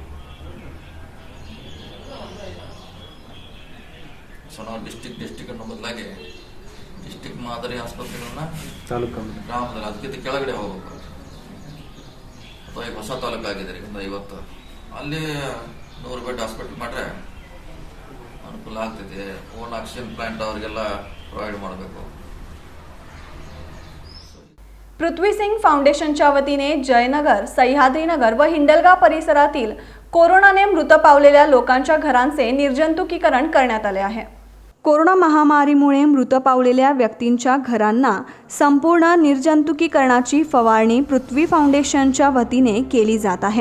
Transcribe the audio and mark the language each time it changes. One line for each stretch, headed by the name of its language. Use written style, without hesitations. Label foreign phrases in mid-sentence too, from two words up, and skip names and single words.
Kannada: ಸೊ ನಾವು ಡಿಸ್ಟಿಕ್ ಅನ್ನೋ ಬದಲಾಗಿ ಡಿಸ್ಟಿಕ್ ಮಾದರಿ ಆಸ್ಪತ್ರೆಗಳನ್ನ ಗ್ರಾಮದಲ್ಲಿ ಅದಕ್ಕಿಂತ ಕೆಳಗಡೆ ಹೋಗಬೇಕು. ಅಥವಾ ಈಗ ಹೊಸ ತಾಲೂಕು ಆಗಿದೆ 50, ಅಲ್ಲಿ 100
English: bed hospital
Kannada: ಮಾಡ್ರೆ ಅನುಕೂಲ ಆಗ್ತೈತೆ.
English: own oxygen plant
Kannada: ಅವರಿಗೆಲ್ಲ ಪ್ರೊವೈಡ್ ಮಾಡಬೇಕು.
Marathi: पृथ्वी सिंग फाउंडेशनच्या वतीने जयनगर, सह्याद्रीनगर व हिंडलगा परिसरातील कोरोनाने मृत पावलेल्या लोकांच्या घरांचे निर्जंतुकीकरण करण्यात आले आहे. कोरोना महामारीमुळे मृत पावलेल्या व्यक्तींच्या घरांना संपूर्ण निर्जंतुकीकरणाची फवारणी पृथ्वी फाउंडेशनच्या वतीने केली जात आहे.